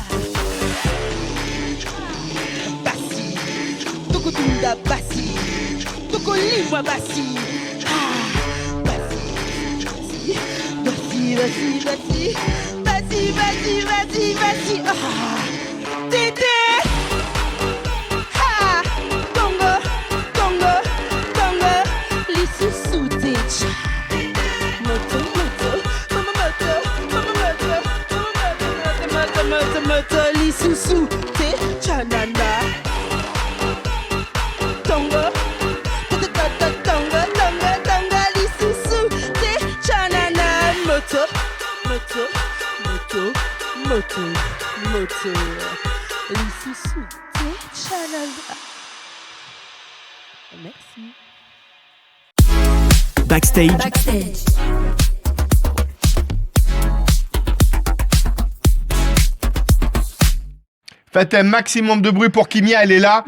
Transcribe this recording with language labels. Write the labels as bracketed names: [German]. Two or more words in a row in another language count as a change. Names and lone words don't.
[Lingala] Basi, tokotunda basi, tokolimwa basi. Ah, basi, basi, basi, basi, basi, basi, basi, basi. Ah, tété. Ah, tongo, tongo, tongo. Lisusu, cha. Moto, moto, moto, moto, moto, moto, moto, moto, lisusu, chanana. Tongo, tongo, tongo, tongo, tongo, lisusu, chanana. Moto, moto, moto, moto, moto, lisusu, chanana. Merci. [French] Backstage, Faites un maximum de bruit pour Kimia, elle est là.